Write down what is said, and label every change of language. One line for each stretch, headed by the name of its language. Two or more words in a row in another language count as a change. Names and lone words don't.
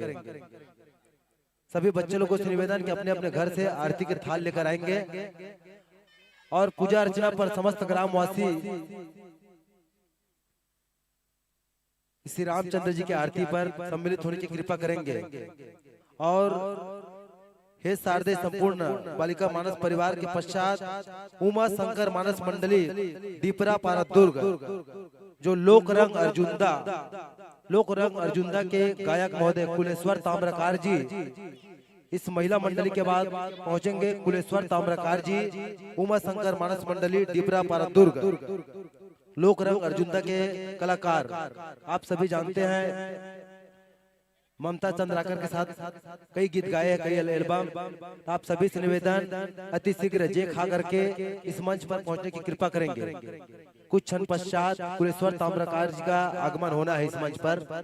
Hindi: सभी बच्चे लोगों से निवेदन कि अपने अपने घर से आरती के थाल लेकर आएंगे और पूजा अर्चना पर समस्त ग्रामवासी श्री रामचंद्र जी की आरती पर सम्मिलित होने की कृपा करेंगे। और हे शारदे संपूर्ण बालिका मानस परिवार के पश्चात उमा शंकर मानस मंडली दीपरा पारा दुर्ग, जो लोक रंग अर्जुंदा के गायक महोदय कुलेश्वर ताम्रकार जी, इस महिला मंडली के बाद पहुंचेंगे कुलेश्वर ताम्रकार जी, उमा शंकर मानस मंडली दीपरा पारा दुर्ग, लोक रंग अर्जुंदा के कलाकार। आप सभी जानते हैं ममता चंद्राकर के साथ कई गीत गाए हैं, कई एल्बम। आप सभी से निवेदन अति शीघ्र जे खा करके इस मंच पर पहुंचने की कृपा करेंगे। कुछ क्षण पश्चात कुलेश्वर ताम्रकार जी का आगमन होना है इस मंच पर।